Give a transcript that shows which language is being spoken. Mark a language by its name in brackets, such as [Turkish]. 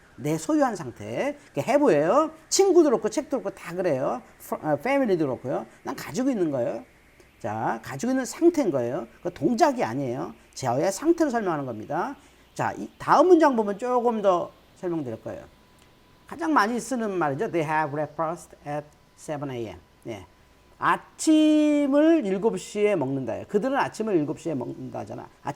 [Korean] 내 소유한 상태. have예요. 친구도 그렇고 책도 그렇고 다 그래요. family도 그렇고요. 난 가지고 있는 거예요. 자, 가지고 있는 상태인 거예요. 그 동작이 아니에요. 제어의 상태를 설명하는 겁니다. 자, 이 다음 문장 보면 조금 더 설명드릴 거예요. 가장 많이 쓰는 말이죠. [English] They have breakfast at 7 a.m. [Korean] 예. 아침을 7시에 먹는다예요. 그들은 아침을 7시에 먹는다잖아.